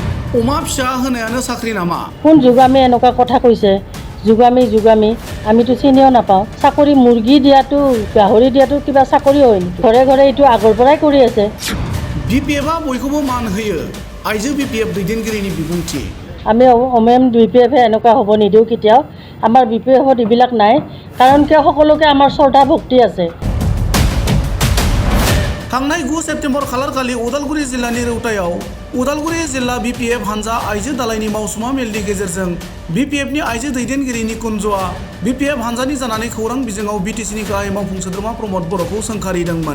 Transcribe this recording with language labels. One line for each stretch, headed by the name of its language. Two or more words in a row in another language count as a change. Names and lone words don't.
Bodo: अमा फिसा होनायानो साख्रि नामा?
Assamese: কোন যোগামী এনেকুৱা কথা কৈছে? যোগামী আমিতো চিনিও নাপাওঁ। চাকৰি মুৰ্গী দিয়াটো গাহৰি দিয়াটো কিবা চাকৰি হয় নেকি? ঘৰে ঘৰে এইটো আগৰ পৰাই কৰি আছে।
Bodo: BPFआ बयखौबो मान होयो। आइजो BPF दैदेनगिरिनि बिबुंथि।
Assamese: আমি OMM BPF এনেকুৱা হ'ব নিদিওঁ কেতিয়াও। আমাৰ BPFত এইবিলাক নাই, কাৰণ কিয় সকলোকে আমাৰ শ্ৰদ্ধা ভক্তি আছে।
Bodo: थांनाय 9 सेप्तेम्बर खालारखालि उदालगुरि जिल्लानि रौतायाव उदालगुरि जिल्ला BPF हानजा आइजो दालायनि मावसुमा मेलनि गेजेरजों BPFनि आइजो दैदेनगिरि निकुन्जआ BPF हानजानि जानानै खौरां बिजोङाव BTCनि गाहाय मावफुं सोद्रोमा प्रमद बर'खौ सोंखारिदोंमोन।